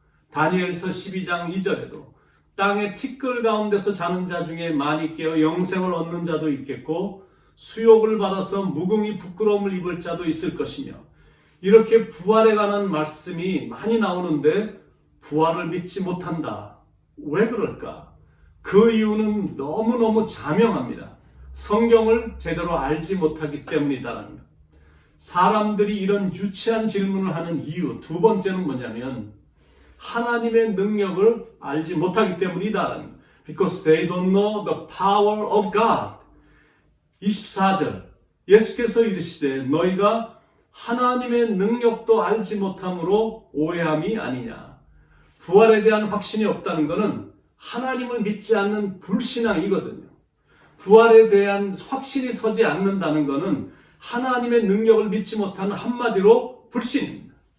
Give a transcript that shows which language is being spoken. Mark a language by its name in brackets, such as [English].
[Korean] 다니엘서 12장 2절에도 땅의 티끌 가운데서 자는 자 중에 많이 깨어 영생을 얻는 자도 있겠고 수욕을 받아서 무궁히 부끄러움을 입을 자도 있을 것이며 이렇게 부활에 관한 말씀이 많이 나오는데 부활을 믿지 못한다. 왜 그럴까? 그 이유는 너무너무 자명합니다. 성경을 제대로 알지 못하기 때문이다라는 것. 사람들이 이런 유치한 질문을 하는 이유 두 번째는 뭐냐면 하나님의 능력을 알지 못하기 때문이다라는 것. [English] Because they don't know the power of God. [Korean] 24절 예수께서 이르시되 너희가 하나님의 능력도 알지 못함으로 오해함이 아니냐. 부활에 대한 확신이 없다는 것은 하나님을 믿지 않는 불신앙이거든요. 부활에 대한 확신이 서지 않는다는 것은 하나님의 능력을 믿지 못하는 한마디로 불신입니다.